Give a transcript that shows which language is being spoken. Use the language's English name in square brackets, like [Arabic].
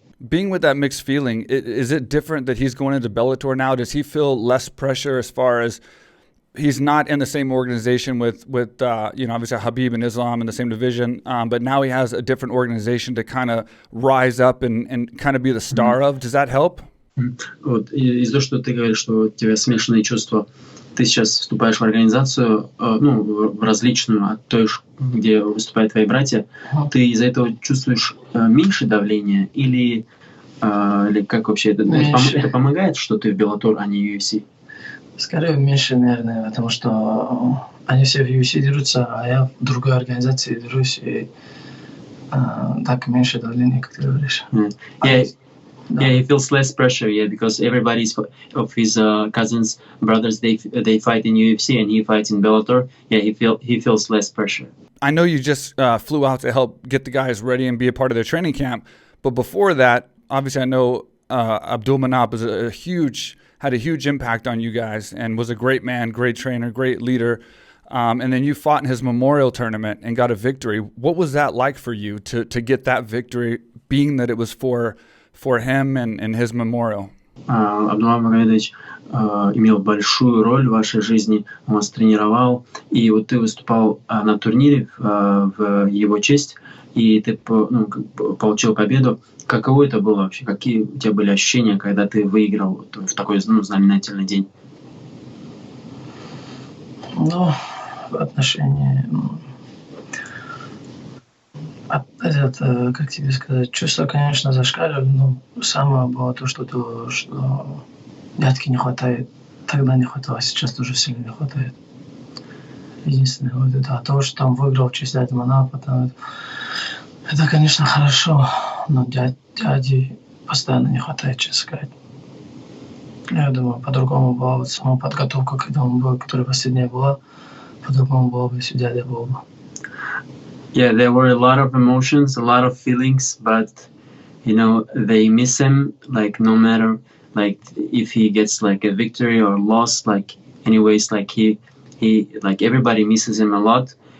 [English] Being with that mixed feeling, is it different that he's going into Bellator now? Does he feel less pressure as far as he's not in the same organization with obviously Khabib and Islam in the same division, but now he has a different organization to kind of rise up and kind of be the star of? Does that help? [Russian] Вот, из-за того, что ты говоришь, что у тебя смешанные чувства, ты сейчас вступаешь в организацию, в различную от той, где выступают твои братья, ты из-за этого чувствуешь меньше давления или как вообще это? Это помогает, что ты в Bellator, а не UFC? Скорее меньше, наверное, потому что они все в UFC дерутся, а я в другой организации дерусь, и так меньше давления, как ты говоришь. Yeah, he feels less pressure, because everybody's of his cousins, brothers, they fight in UFC and he fights in Bellator. Yeah, he feels less pressure. I know you just flew out to help get the guys ready and be a part of their training camp, but before that, obviously I know Abdulmanap had a huge impact on you guys and was a great man, great trainer, great leader. And then you fought in his memorial tournament and got a victory. What was that like for you to get that victory, being that it was for him and his memorial? Абдулманап Магомедович имел большую роль в вашей жизни, он вас тренировал, и вот ты выступал на турнире в его честь, и ты получил победу. Каково это было вообще? Какие у тебя были ощущения, когда ты выиграл в такой знаменательный день? В отношении... как тебе сказать, чувства, конечно, зашкаливали, но самое было то, что дядьки не хватает. Тогда не хватало, сейчас тоже сильно не хватает. Единственное, вот это, а то, что там выиграл в честь Абдулманапа, это, конечно, хорошо, но дяди постоянно не хватает, честно сказать. Я думаю, по-другому была вот сама подготовка, когда он был, которая последняя была, по-другому было бы, если дядя был бы. [English] Yeah, there were a lot of emotions, a lot of feelings, but they miss him. Like no matter like if he gets like a victory or loss, like anyways, like he like everybody misses him a lot.